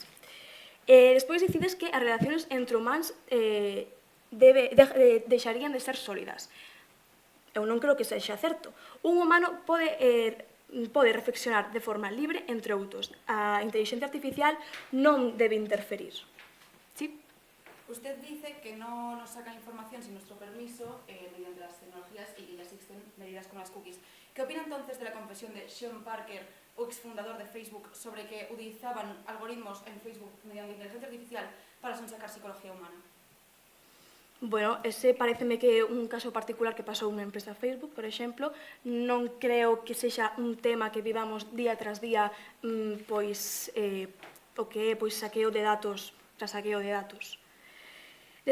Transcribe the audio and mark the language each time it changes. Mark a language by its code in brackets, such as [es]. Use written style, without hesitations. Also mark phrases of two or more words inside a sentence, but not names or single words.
[gl] Despois decides que as relacións entre humanos deixarían de ser sólidas. Eu non creo que sexa certo. Un humano pode reflexionar de forma libre entre outros. A inteligencia artificial non debe interferir. [es] ¿Sí? Usted dice que no nos sacan información sin nuestro permiso mediante las tecnologías y que ya existen medidas como las cookies. ¿Qué opina entonces de la confesión de Sean Parker, o exfundador de Facebook, sobre que utilizaban algoritmos en Facebook mediante inteligencia artificial para sonsacar psicología humana? [gl] Bueno, ese pareceme que é un caso particular que pasou unha empresa Facebook, por exemplo. Non creo que sexa un tema que vivamos día tras día pois o que é saqueo de datos tras saqueo de datos.